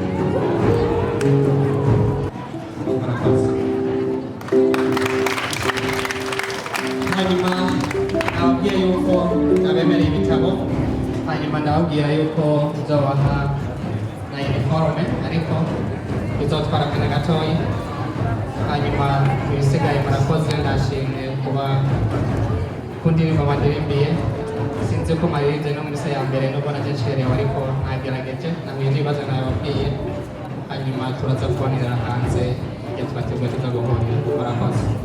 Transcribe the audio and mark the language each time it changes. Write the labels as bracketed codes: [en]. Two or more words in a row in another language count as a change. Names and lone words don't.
[rn] Hanyuma nababwiye yuko nabemereye ibitabo, hanyuma ndababwira yuko nzobaha na iniforume, ariko bizotwara akanya gatoya. Hanyuma ibisigaye murakoze, ndashimye kuba ku ndirimbo bandirimbiye. Sinzi ko maririmbye no muri se ya mbere nubwo naje ncerewe, ariko nagerageje namwe ibibazo nababwiye. Hanyuma turaza kubonera hanze ibyo twateguye tuza gukora. Murakoze.